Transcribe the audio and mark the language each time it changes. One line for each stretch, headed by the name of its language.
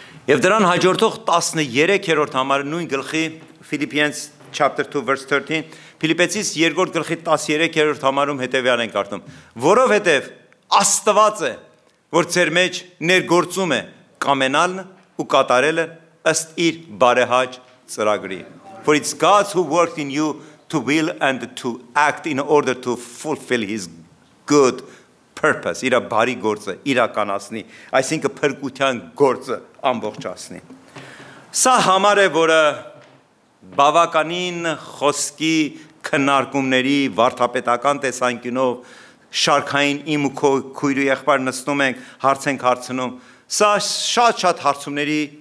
Armenian: Եվ դրան հաջորդող 13-րդ համարը նույն գլխի
English: Philippians chapter 2 verse 13
Armenian: Փիլիպպեցիս 2-րդ գլխի 13-րդ համարում հետևյալ ենք կարդում, որովհետև Աստված է, որ ձեր մեջ ներգործում է կամենալն ու կատարելը ըստ իր բարեհաճ ծրագրի.
English: For it's God who worked in you to will and to act in order to fulfill his good purpose.
Armenian: Իր բարի գործը իրականացնի, այսինքն փրկության գործը ամբողջացնի։ Սա համար է, որը բավականին խոսքի քննարկումների վարդապետական տեսանկյունով շարքային իմ ու քո քույրի եղբայր նստում ենք, հարց ենք հարցնում, սա շատ հարցումների